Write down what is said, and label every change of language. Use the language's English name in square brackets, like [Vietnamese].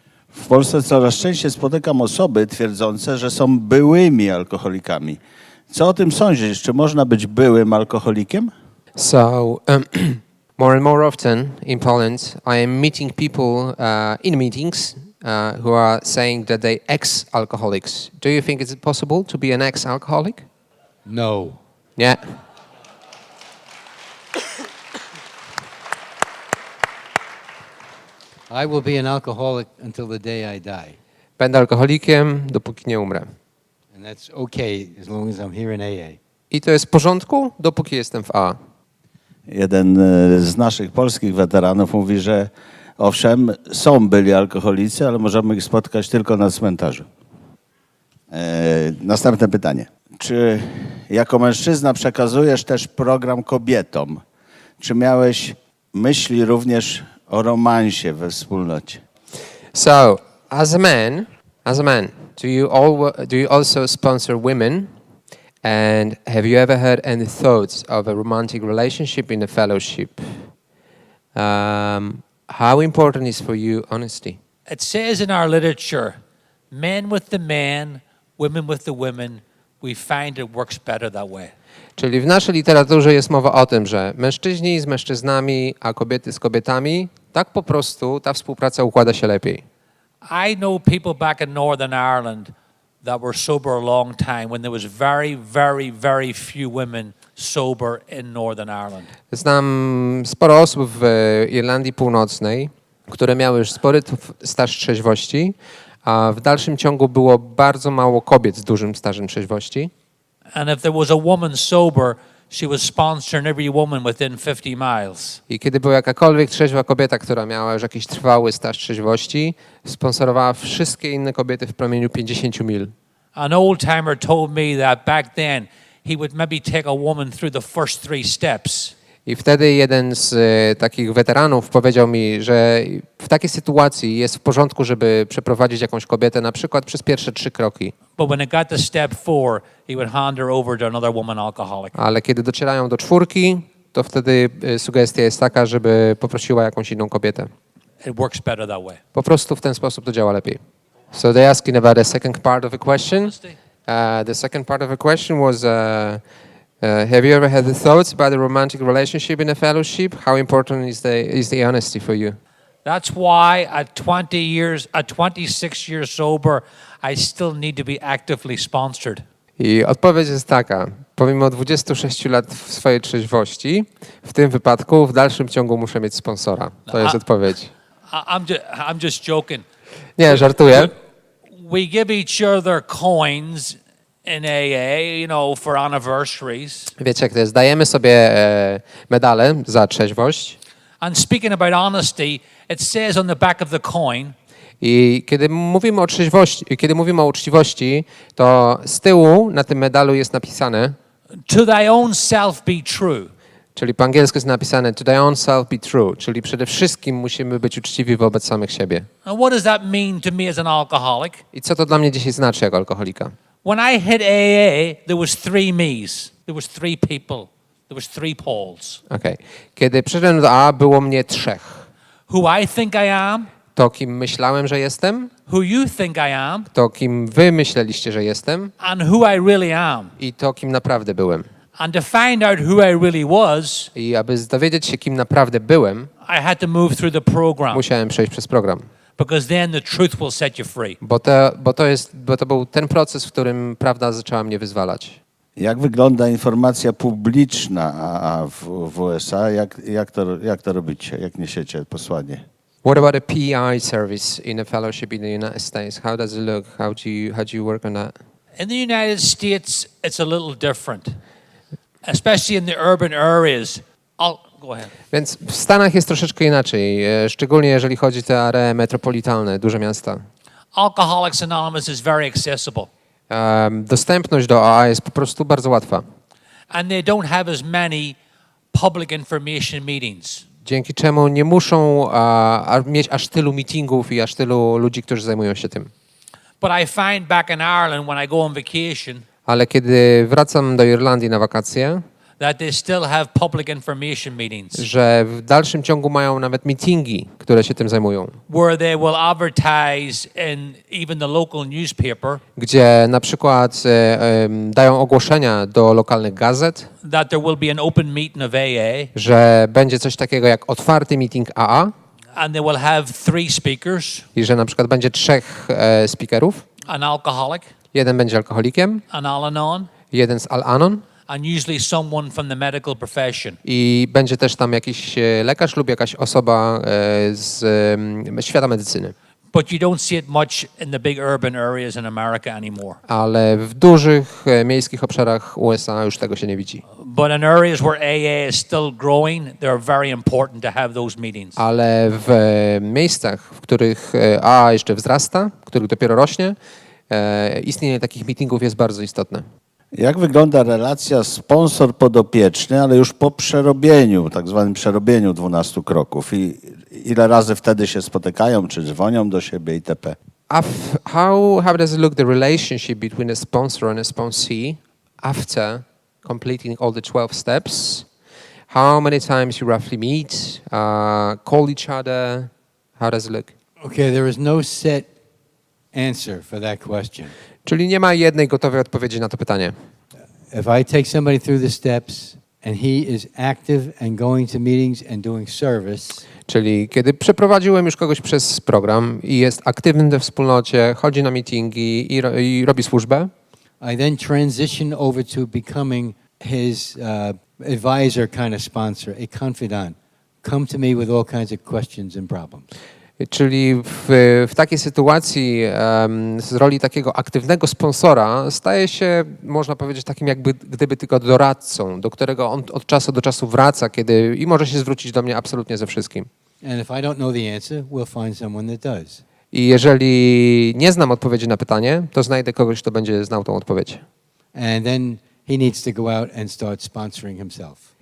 [Polish] W Polsce coraz częściej spotykam osoby twierdzące, że są byłymi alkoholikami. Co o tym sądzisz? Czy można być byłym alkoholikiem? [English] So, more and more often in Poland, I am meeting people in meetings who are saying that they ex-alcoholics. Do you think it's possible to be an ex-alcoholic? No. Yeah. I will be an alcoholic until the day I die. [Polish] Będę alkoholikiem, dopóki nie umrę. [English] And that's okay as long as I'm here in AA. [Polish] I to jest w porządku, dopóki jestem w A. Jeden z naszych polskich weteranów mówi, że owszem, są byli alkoholicy, ale możemy ich spotkać tylko na cmentarzu. Następne pytanie. Czy jako mężczyzna przekazujesz też program kobietom? Czy miałeś myśli również o romansie we wspólnocie? [English] So, as a man, do you also sponsor women? And have you ever had any thoughts of a romantic relationship in a fellowship? How important is for you honesty? It says in our literature, men with the men, women with the women, we find it works better that way. [Polish] Czyli w naszej literaturze jest mowa o tym, że mężczyźni z mężczyznami, a kobiety z kobietami, tak po prostu ta współpraca układa się lepiej. [English] I know people back in Northern Ireland that were sober a long time when there was very, very, very few women sober in Northern Ireland. [Polish] Znam sporo osób w Irlandii Północnej, które miały już spory staż trzeźwości, a w dalszym ciągu było bardzo mało kobiet z dużym stażem trzeźwości. [English] And if there was a woman sober, she was sponsoring every woman within 50 miles. [Polish] I kiedy była jakakolwiek trzeźwa kobieta, która miała już jakiś trwały staż trzeźwości, sponsorowała wszystkie inne kobiety w promieniu 50 mil. [English] An old-timer told me that back then he would maybe take a woman through the first 3 steps. [Polish] I wtedy jeden z takich weteranów powiedział mi, że w takiej sytuacji jest w porządku, żeby przeprowadzić jakąś kobietę na przykład przez pierwsze 3 kroki. [English] But when it got to step 4, he would hand her over to another woman alcoholic. [Polish] Ale kiedy docierają do 4, to wtedy sugestia jest taka, żeby poprosiła jakąś inną kobietę. [English] It works better that way. [Polish] Po prostu w ten sposób to działa lepiej. [English] So they're asking about the second part of the question. The second part of the question was, have you ever had the thoughts about the romantic relationship in a fellowship? How important is the honesty for you? That's why at 26 years sober, I still need to be actively sponsored. [Polish] I odpowiedź jest taka. Pomimo 26 lat w swojej trzeźwości, w tym wypadku w dalszym ciągu muszę mieć sponsora. To jest odpowiedź. [English] I'm just joking. [Polish] Nie, żartuję. [English] We give each other coins in AA, for anniversaries. [Polish] Wiecie jak to jest? Dajemy sobie medale za trzeźwość. [English] And speaking about honesty, it says on the back of the coin, [Polish] I kiedy mówimy o trzeźwości, kiedy mówimy o uczciwości, to z tyłu na tym medalu jest napisane, [English] to thy own self be true. [Polish] czyli po angielsku jest napisane [English] to thy own self be true, [Polish] czyli przede wszystkim musimy być uczciwi wobec samych siebie. [English] And what does that mean to me as an alcoholic? [Polish] I co to dla mnie dzisiaj znaczy jako alkoholika? [English] When I hit AA, there was 3 me's. There was 3 people. There was 3 Pauls. Okay. [Polish] Kiedy przyszedłem do AA, było mnie 3. [English] Who I think I am, [Polish] To, kim myślałem, że jestem, [English] who you think I am, [Polish] to, kim wy myśleliście, że jestem [English] and who I really am. [Polish] i to, kim naprawdę byłem. [English] And to find out who I really was, [Polish] I aby dowiedzieć się, kim naprawdę byłem, [English] I had to move through the program, [Polish] musiałem przejść przez program. [English] because then the truth will set you free. [Polish] Bo to był ten proces, w którym prawda zaczęła mnie wyzwalać. Jak wygląda informacja publiczna w USA? Jak to robicie? Jak niesiecie posłanie? [English] What about a PI service in a fellowship in the United States? How does it look? How do you work on that? In the United States, it's a little different, especially in the urban areas. Go ahead. [Polish] Więc w Stanach jest troszeczkę inaczej, szczególnie jeżeli chodzi o te aree metropolitalne, duże miasta. [English] Alcoholics Anonymous is very accessible. [Polish] Dostępność do AA jest po prostu bardzo łatwa, [English] And they don't have as many public information meetings. [Polish] dzięki czemu nie muszą mieć aż tylu meetingów i aż tylu ludzi, którzy zajmują się tym. [English] But I find back in Ireland when I go on vacation [Polish] Ale kiedy wracam do Irlandii na wakacje, [English] that they still have public information meetings [Polish] że w dalszym ciągu mają nawet meetingi, które się tym zajmują, [English] where they will advertise in even the local newspaper [Polish] gdzie na przykład dają ogłoszenia do lokalnych gazet, [English] that there will be an open meeting of AA [Polish] że będzie coś takiego jak otwarty meeting AA [English] and they will have 3 speakers, [Polish] i że na przykład będzie 3 speakerów. [English] an alcoholic, [Polish] Jeden będzie alkoholikiem, [English] an Al-Anon, [Polish] jeden z Al-Anon [English] and usually someone from the medical profession. [Polish] i będzie też tam jakiś lekarz lub jakaś osoba z świata medycyny. [English] But you don't see it much in the big urban areas in America anymore. [Polish] Ale w dużych miejskich obszarach USA już tego się nie widzi. [English] But in areas where AA is still growing, they're very important to have those meetings. [Polish] Ale w miejscach, w których AA jeszcze wzrasta, w których dopiero rośnie, istnienie takich meetingów jest bardzo istotne. Jak wygląda relacja sponsor-podopieczny, ale już po przerobieniu, tak zwanym przerobieniu 12 kroków? I ile razy wtedy się spotykają, czy dzwonią do siebie itp.? [English] How does it look, the relationship between a sponsor and a sponsee after completing all the 12 steps? How many times you roughly meet, call each other? How does it look? Okay, there is no set answer for that question. [Polish] Czyli nie ma jednej gotowej odpowiedzi na to pytanie. [English] If I take somebody through the steps and he is active and going to meetings and doing service, [Polish] Czyli kiedy przeprowadziłem już kogoś przez program i jest aktywny we wspólnocie, chodzi na meetingi i robi służbę, [English] I then transition over to becoming his advisor kind of sponsor, a confidant. Come to me with all kinds of questions and problems. [Polish] czyli w takiej sytuacji z roli takiego aktywnego sponsora staje się, można powiedzieć, takim jakby gdyby tylko doradcą, do którego on od czasu do czasu wraca i może się zwrócić do mnie absolutnie ze wszystkim. [English] And if I don't know the answer, we'll find someone that does. [Polish] I jeżeli nie znam odpowiedzi na pytanie, to znajdę kogoś, kto będzie znał tą odpowiedź. [English] And then he needs to go out and start sponsoring himself.